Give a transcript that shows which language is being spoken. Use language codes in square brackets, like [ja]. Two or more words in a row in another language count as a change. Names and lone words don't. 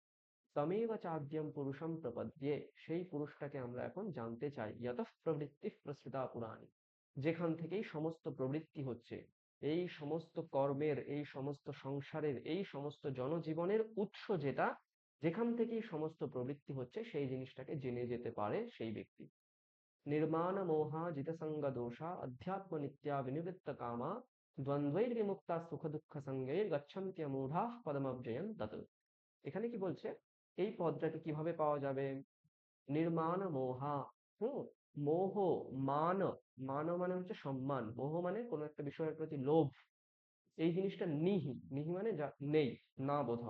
[sa] তমেব চাদ্যম পুরুষম প্রপদ্যে, [bn] সেই পুরুষটাকে আমরা এখন জানতে চাই। [sa] ইয়তঃ প্রবৃত্তি প্রসৃতা পুরাণী, [bn] যেখান থেকেই সমস্ত প্রবৃত্তি হচ্ছে, এই সমস্ত কর্মের, এই সমস্ত সংসারের, এই সমস্ত জনজীবনের উৎস যেটা, যেখান থেকেই সমস্ত প্রবৃত্তি হচ্ছে, সেই জিনিসটাকে জেনে যেতে পারে সেই ব্যক্তি। [sa] निर्माण मोहा जित संग दोषा अध्यात्म नित्या विनिवृत्त कामा দ্বন্দ্বৈর্বিমুক্তা সুখ দুঃখ সঙ্গৈর গচ্ছন্ত্য মূঢ়াঃ পদমব্যয়ম তত। [bn] এখানে কি বলছে, এই পদটাকে কিভাবে পাওয়া যাবে? [sa] নির্মাণ মোহা, [bn] হুম, মোহ, মান, মান মানে হচ্ছে সম্মান, মোহ মানে কোনো একটা বিষয়ের প্রতি লোভ, এই জিনিসটা নিহি, নিহি মানে যা নেই, না বোধক।